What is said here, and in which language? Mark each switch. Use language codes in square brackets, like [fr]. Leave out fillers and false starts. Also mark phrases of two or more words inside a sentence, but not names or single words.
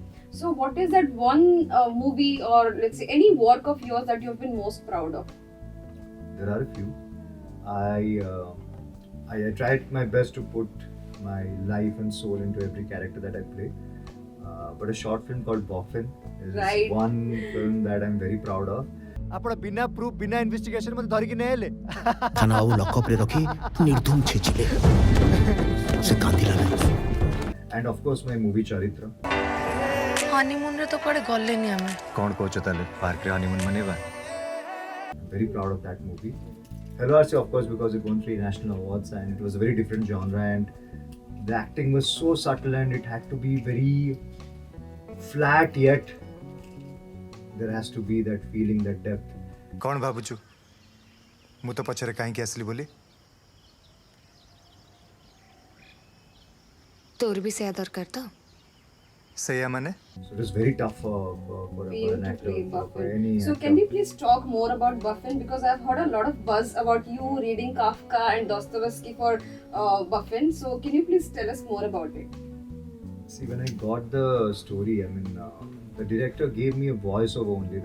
[en] So what is that one movie or let's say any work of yours that you've been most proud of? There are a few. I tried my best to put my life and soul into every character that I play. But a short film called Boffin is Right. one film that I'm very proud of. [or] ଆପଣ ବିନା ପ୍ରୁଫ୍ ବିନା ଇନଭେଷ୍ଟିଗେସନ ମୋତେ ଧରିକି ନେଲେ ଥାନା ଆଉ ଲକଅପ୍ରେ ରଖି ନିର୍ଧୁମ ଛେଚିଲେ ସେ କାନ୍ଦିଲା ନାହିଁ [en] And of course my movie Charitra. [or] ହନିମୁନରେ ତ କୁଆଡ଼େ ଗଲେନି ଆମେ କ'ଣ କହୁଛ ତାହେଲେ ପାର୍କରେ ହନିମୁନ୍ ମନେଇବା [en] I'm very proud of that movie. Hello Arsi, of course, because it won 3 national awards and it was a very different genre and the acting was so subtle and it had to be very flat, yet there has to be that feeling, that depth. [or] କ'ଣ ଭାବୁଛୁ ମୁଁ ତ ପଛରେ କାହିଁକି ଆସିଲି ବୋଲି ତୋର ବି ସେୟା ଦରକାର ତ ସେଇଆ ମାନେ [en] So it was very tough for You an to actor, play for Boffin. any So actor. can you please talk more about Boffin, because I've heard a lot of buzz about you reading Kafka and Dostoevsky for Boffin. So can you please tell us more about it? See, when I got the story, I mean, the director gave me a voiceover only.